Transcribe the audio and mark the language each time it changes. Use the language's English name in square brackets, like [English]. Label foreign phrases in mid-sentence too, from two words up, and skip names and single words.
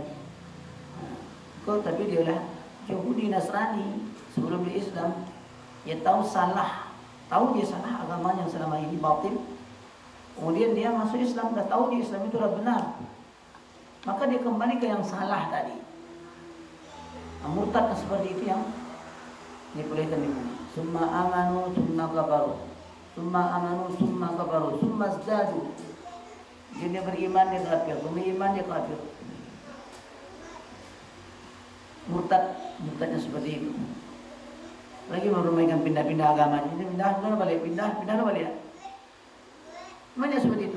[Indonesian] Kok tapi dia lah Yahudi Nasrani sebelum dia Islam, dia tahu salah, tahu dia salah agamanya yang selama ini batil. Kemudian dia masuk Islam, dah tahu di Islam itu adalah benar. Maka dia kembali ke yang salah tadi. Murtad seperti itu yang dibolehkan dibunuh. [Arabic] ثم آمنوا ثم كفروا. ثم آمنوا ثم كفروا. ثم ازدادوا. [Indonesian] Dia beriman dia kafir, beriman dia kafir. Murtadnya seperti itu. Lagi meramaikan pindah-pindah agama. Ini pindah balik. Banyak seperti itu.